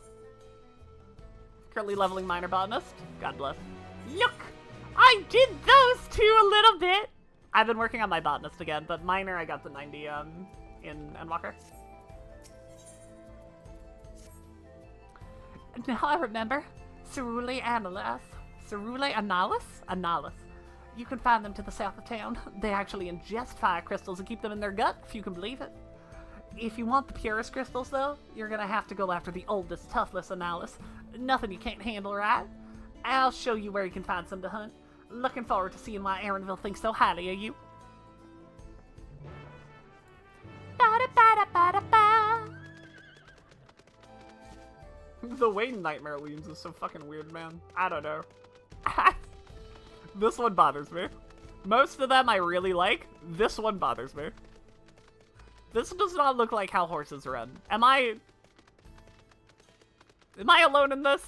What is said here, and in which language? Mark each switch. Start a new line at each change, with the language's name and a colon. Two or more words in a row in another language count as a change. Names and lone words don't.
English: Currently leveling Minor Botanist. God bless. Look! I did those two a little bit! I've been working on my Botanist again, but Minor I got to 90 in Endwalker. Now I remember. Cerule Analis. Cerule Analis? Analis. You can find them to the south of town. They actually ingest fire crystals and keep them in their gut, if you can believe it. If you want the purest crystals, though, you're gonna have to go after the oldest, toughless Analis. Nothing you can't handle, right? I'll show you where you can find some to hunt. Looking forward to seeing why Aaronville thinks so highly of you. Ba-da-ba-da-ba-da-ba. The way Nightmare leans is so fucking weird, man. I don't know. This one bothers me. Most of them I really like. This one bothers me. This does not look like how horses run. Am I alone in this?